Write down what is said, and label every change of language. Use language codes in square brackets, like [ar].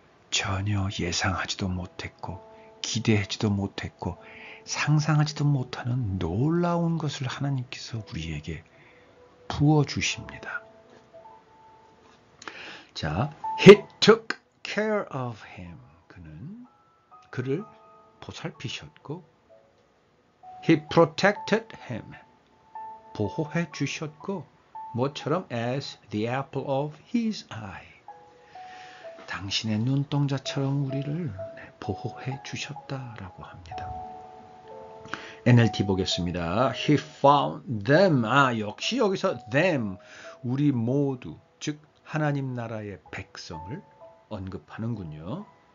[ko] 전혀 예상하지도 못했고 기대하지도 못했고 상상하지도 못하는 놀라운 것을 하나님께서 우리에게 부어주십니다. [en] 자, He took care of him. [ko] 그는 그를 보살피셨고 [en] He protected him. [ko] 보호해 주셨고 뭐처럼 [en] as the apple of his eye. [ko] 당신의 눈동자처럼 우리를 보호해 주셨다라고 합니다. [en] NLT [ko] 보겠습니다. [en] He found them. [ko] 역시 여기서 them, 우리 모두, 즉 하나님 나라의 백성을 언급하는군요.